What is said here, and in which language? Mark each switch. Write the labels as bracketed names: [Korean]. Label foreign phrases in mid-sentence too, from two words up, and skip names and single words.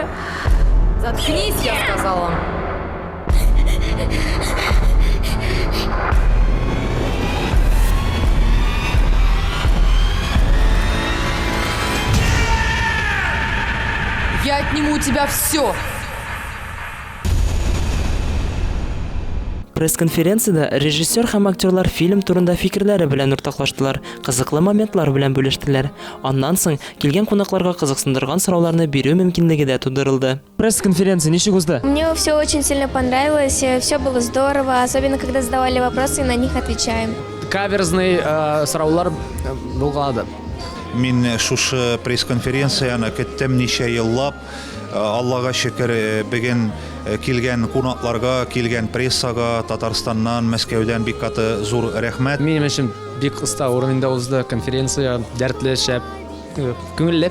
[Russian] Заткнись, я сказала. Я отниму у тебя все. [Tatar] Пресс-конференцияда режиссер һәм актерлар фильм турында фикерләре белән уртаклаштылар, кызыклы моментлар белән бүлештеләр. Аннан соң килгән кунакларга кызыксындырган сорауларны бирү мөмкинлеге дә тудырылды. Пресс-конференция ничек узды? [Russian] Мне все очень сильно понравилось, все было здорово, особенно когда задавали вопросы и на них отвечаем. [Tatar] Каверзный сораулар булган. Мин шушы пресс-конференцияны көттем ничә еллап. Аллага шөкер, бүген килгән кунакларга, килгән прессага Татарстаннан, Мәскәүдән бик каты зур рәхмәт. Минем өчен бик кыска урынында узды конференция, дәртле, шәп, күңелле.